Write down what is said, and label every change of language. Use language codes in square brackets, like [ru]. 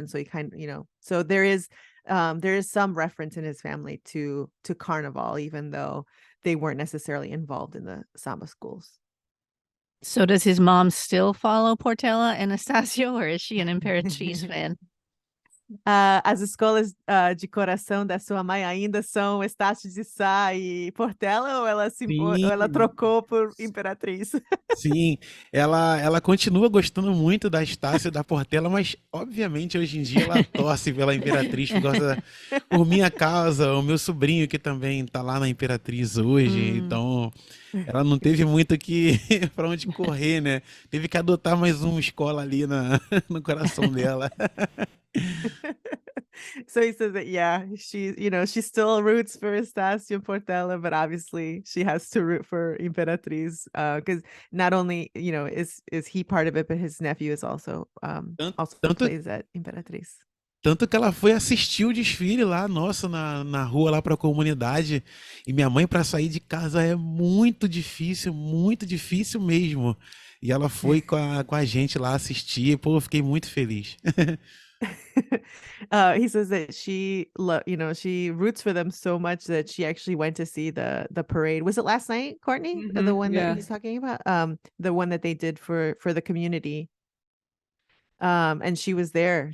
[en] And so he kind of, so there is some reference in his family to carnival, even though they weren't necessarily involved in the samba schools. So does his mom still follow Portela and Estacio, or is she an Imperatriz fan? [pt] As escolas de coração da sua mãe ainda são Estácio de Sá e Portela, ou ela trocou por Imperatriz? Sim, ela continua gostando muito da Estácio e da Portela, mas obviamente hoje em dia ela torce pela Imperatriz por minha causa, o meu sobrinho que também tá lá na Imperatriz hoje, então ela não teve muito para onde correr, né? Teve que adotar mais uma escola ali no coração dela. [en] So he says that, she still roots for Estácio Portela, but obviously she has to root for Imperatriz, because not only, is he part of it, but his nephew is also plays at Imperatriz. [pt] Tanto que ela foi assistir o desfile lá, nossa, na rua lá para a comunidade. E minha mãe, para sair de casa, é muito difícil mesmo. E ela foi com a gente lá assistir. Pô, eu fiquei muito feliz. [en] He says that she roots for them so much that she actually went to see the parade. Was it last night, Courtney? The one that Yeah. he's talking about? The one that they did for the community. And she was there.